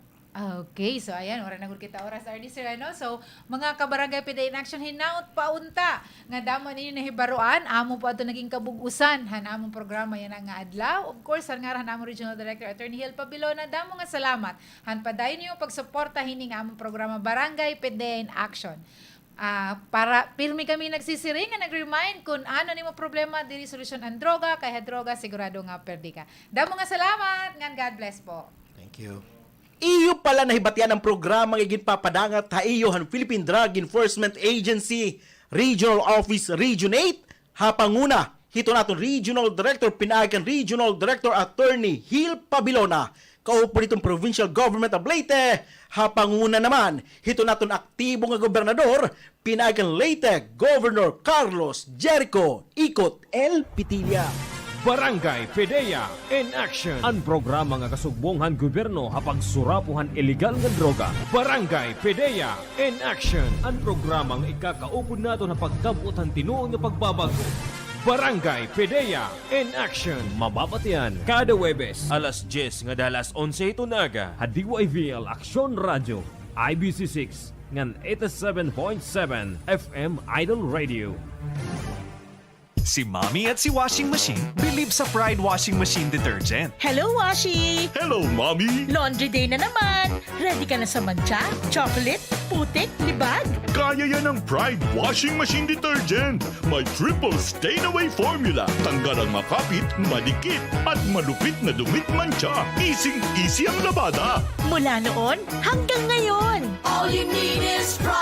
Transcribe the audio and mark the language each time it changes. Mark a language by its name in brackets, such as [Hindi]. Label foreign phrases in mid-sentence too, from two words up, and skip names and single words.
[Waray] Okay, so ayan, ora na gud kita oras RD sir ano. So mga kabarangay Pdea in Action hinaut paunta nga damo ninyo nahibaruan amo po ato naging kabugusan han among programa yan nga adlaw. [English] Of course [Waray] han nga among Regional Director Attorney Hill Pabilona damo nga salamat han padayon niyo pagsuporta hining among programa Barangay Pdea in Action. Para pirmi kami nagsisiring nga nag-remind kung ano nimo problema diri solusyon ang droga kay droga sigurado nga perdi ka. Damo nga salamat ngan [English] God bless [Waray] po. [English] Thank you. [Waray] Iyo pala nahibatian ang programang iginpapadangat ha iyo han Philippine Drug Enforcement Agency Regional Office Region 8 hapanguna hito naton Regional Director Pinayagan Regional Director Attorney Hill Pabilona kaupo nitong Provincial Government of Leyte hapanguna naman hito naton aktibo nga gobernador Pinayagan Leyte Governor Carlos Jericho Ikot L. Pitilla. Barangay Pdea in Action. Ang programa nga kasugbongan gobyerno hapag surapuhan illegal nga droga. Barangay Pdea in Action. Ang programa nga ikakaupod nato na pagkabutan tinuon nga pagbabago. Barangay Pdea in Action. Mababatian kada Webes alas 10 nga dalas 11 tunaga. Hadiwa Aksyon Radio IBC6 ngan 87.7 FM Idol Radio. [Filipino] Si Mommy at si Washing Machine believe sa Pride Washing Machine Detergent. [English] Hello, Washi! Hello, Mommy! Laundry day [Filipino] na naman! Ready ka na sa mancha, chocolate, putik, libag? Kaya yan ang Pride Washing Machine Detergent. May [English] triple stain-away formula. [Filipino] Tanggal ang makapit, madikit, at malupit na dumit mancha. Easy ang labada. Mula noon hanggang ngayon. [English] All you need is